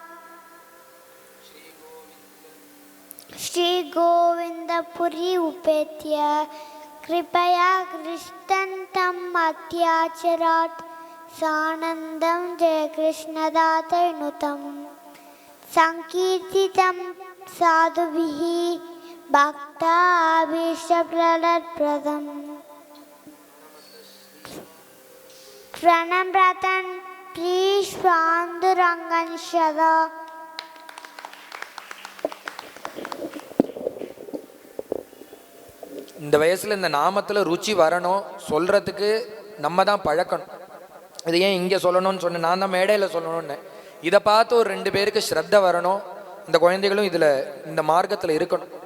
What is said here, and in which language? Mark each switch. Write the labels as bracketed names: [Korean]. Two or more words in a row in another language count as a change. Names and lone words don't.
[Sanskrit] श्री गोविंदपुरी उपेत्य कृपया कृष्णन्तं अत्याचरात् सानन्दं जय कृष्णदातनुतं संकीर्तितं साधुभिः भक्ताभीष्टप्रलदप्रदम् प्रणम्रतं प्रीष्पाण्डुरङ्गं सदा. [Tamil] இந்த வயசுல இந்த நாமத்துல ருச்சி வரணும், சொல்றதுக்கு நம்ம தான் பழக்கணும். இது ஏன் இங்கே சொல்லணும்னு சொன்னேன், நான் தான் மேடையில் சொல்லணும்னு. இதை பார்த்து ஒரு 2 பேருக்கு ஸ்ரத்த வரணும். இந்த குழந்தைகளும் இதில் இந்த மார்க்கத்தில் இருக்கணும்.